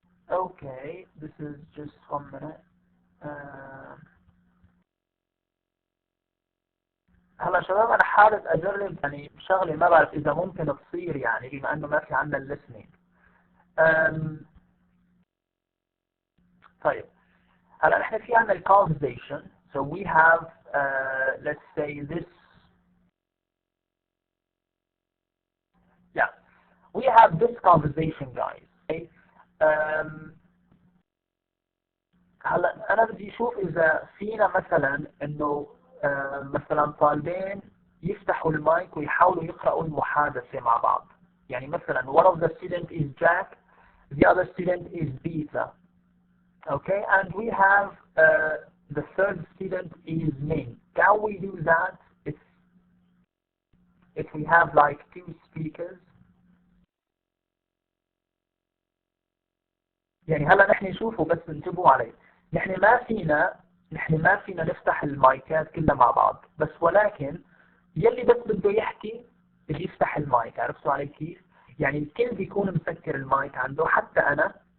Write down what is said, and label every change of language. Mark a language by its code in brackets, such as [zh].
[en] Okay, this is just 1 minute. [ar] هلا شباب، انا حابب اجرب يعني شغله ما بعرف اذا ممكن تصير، يعني بما انه ما في عندنا الليسننج. طيب هلا نحن في عندنا الكونفرزيشن. [en] So we have let's say this. Yeah, we have this conversation guys. Okay? [ar] هلا انا بدي اشوف اذا فينا مثلا انه مثلا طالبين يفتحوا المايك ويحاولوا يقرأوا المحادثة مع بعض. يعني مثلا [en] one of the student is Jack, the other student is Peter. Okay, and we have the third student is Ming. Can we do that if we have like two speakers? [ar] يعني هلا نحن نشوفه، بس انتبهوا علي، نحن ما فينا نفتح المايكات كلها مع بعض، بس ولكن يلي بس بده يحكي بده يفتح المايك. عرفتوا علي كيف؟ يعني الكل بيكون مسكر المايك عنده، حتى انا.